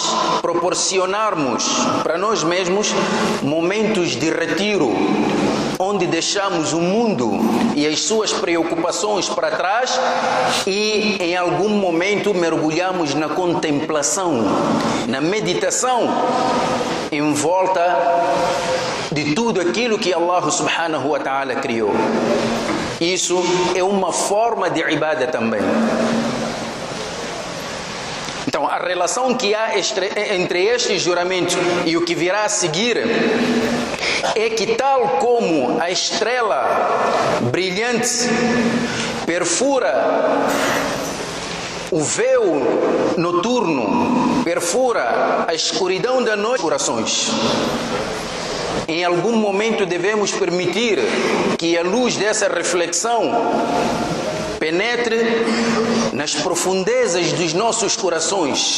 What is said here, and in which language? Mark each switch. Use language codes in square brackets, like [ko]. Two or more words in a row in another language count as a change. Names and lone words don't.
[pt] proporcionarmos para nós mesmos momentos de retiro, onde deixamos o mundo e as suas preocupações para trás e em algum momento mergulhamos na contemplação, na meditação em volta de tudo aquilo que [ar] الله سبحانه وتعالى [pt] criou. Isso é uma forma de ibada também. Então, a relação que há entre este juramento e o que virá a seguir é que, tal como a estrela brilhante perfura o véu noturno, perfura a escuridão da noite, corações, em algum momento devemos permitir que a luz dessa reflexão penetre nas profundezas dos nossos corações.